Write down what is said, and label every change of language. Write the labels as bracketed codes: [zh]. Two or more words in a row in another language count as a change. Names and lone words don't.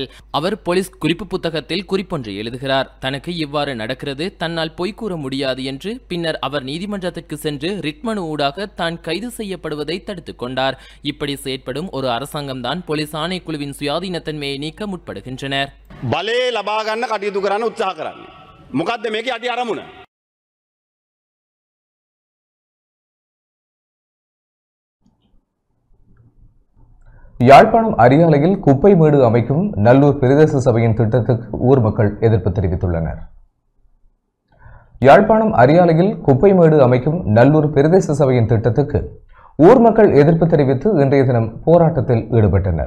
[ta] அவர் போலீஸ் குறிப்பு புத்தகத்தில் குறிப்பொன்றை எழுதுகிறார். தனக்கு இவ்வாறு நடக்கிறது, தன்னால் பொய் கூற முடியாது என்று. பின்னர் அவர் நீதிமன்றத்திற்கு சென்று ரிட்மனு ஊடாக தான் கைது செய்யப்படுவதை தடுத்துக் கொண்டார். இப்படி செயற்படும் ஒரு அரசாங்கம் தான் போலீஸ் ஆணைக்குழுவின் சுயாதீனத்தன்மையை நீக்க முற்படுகின்றனர். [si] බලය ලබා ගන්න කටයුතු කරන්න උත්සාහ කරන්නේ. මොකද්ද මේකේ අඩි අරමුණ? [ta] யாழ்ப்பாணம் அரியாலையில் குப்பை மேடு அமைக்கும் நல்லூர் பிரதேச சபையின் திட்டத்துக்கு ஊர் மக்கள் எதிர்ப்பு தெரிவித்துள்ளனர். யாழ்ப்பாணம் அரியாலையில் குப்பை மேடு அமைக்கும் நல்லூர் பிரதேச சபையின் திட்டத்துக்கு ஊர் மக்கள் எதிர்ப்பு தெரிவித்து இன்றைய தினம் போராட்டத்தில் ஈடுபட்டனர்.